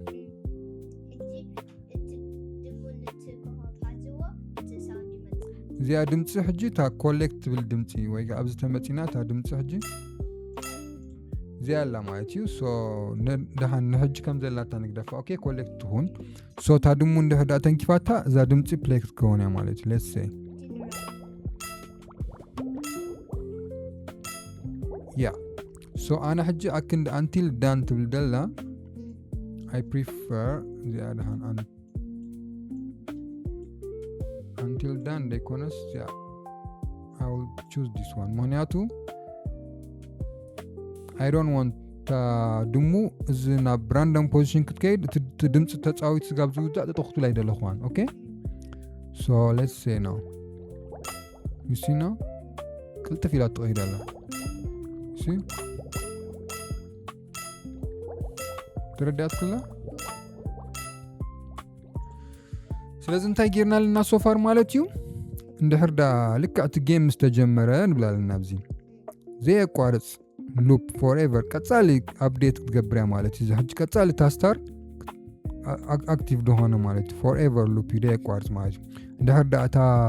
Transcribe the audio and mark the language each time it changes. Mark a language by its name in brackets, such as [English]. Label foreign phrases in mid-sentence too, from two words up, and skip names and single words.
[Tigrinya] እዚኣ ድምፂ ሕጂ እታ ኮሌክት ትብል ድምፂ ወይ ኣብዚ ተመፂና እታ ድምፂ ሕጂ እዚኣ ኣላ ማለት እዩ ሶ ድሓን ንሕጂ ከም ዘላታ ንግደፋ [English] okay collect [Tigrinya] ትኹን ሶ እታ ድሙ እንድሕዳ ተንኪፋታ እዛ ድምፂ ፕሌይ ክትከውን እያ ማለት እዩ [English] let's say [Tigrinya] ያ ሶ ኣነ ሕጂ ኣክንድ [English] until done [Tigrinya] ትብል ደላ [English] I prefer [Tigrinya] እዚኣ ድሓን [English] until done [Tigrinya] ደይኮነስ ያ [English] I will choose this one [Tigrinya] ምክንያቱ [English] I don't want [Tigrinya] ድሙ እዚ ናብ [English] random position [Tigrinya] ክትከይድ እቲ ድምፂ ተፃዊት ስጋብ ዝውዳእ ተተኽትሉ ኣይደለኹዋን ኦኬ [English] so let's say now you see now [Tigrinya] ቅልጥፍ ኢላ ትኸይድ ኣላ see ተረዳት ኩላ ስለዚ እንታይ ጌርና ለና ሶፋር ማለት እዩ እንድሕር ዳ ልክዕ እቲ ጌም ዝተጀመረ ንብላ ለና ኣብዚ ዘየቋርፅ [English] loop forever [Tigrinya] ቀፃሊ ኣፕዴት ክትገብርያ ማለት እዩ ሕጂ ቀፃሊ ታስታር ኣክቲቭ ደሆነ ማለት እዩ [English] forever loop [Tigrinya] እዩ ዘየቋርፅ ማለት እዩ እንድሕር ዳ እታ